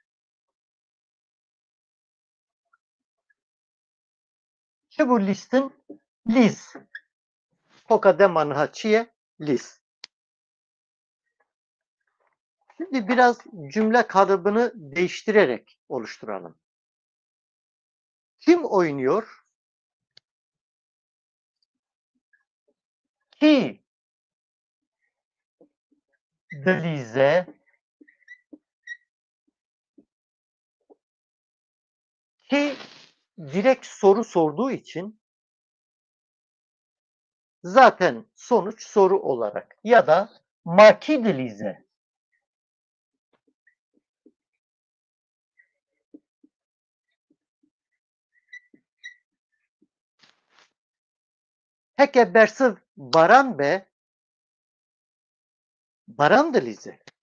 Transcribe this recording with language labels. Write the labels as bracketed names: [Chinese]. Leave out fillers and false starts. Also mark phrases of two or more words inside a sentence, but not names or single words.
[Kurdish] Çi bû listin? Liz. Hoka dema niha çi ye? Liz. [Turkish] Şimdi biraz cümle kalıbını değiştirerek oluşturalım. Kim oynuyor? [Kurdish] Ki dilize, [Turkish] ki direkt soru sorduğu için zaten sonuç soru olarak, ya da [Kurdish] maki dilize. Heke bersiv baran be, baran dilize.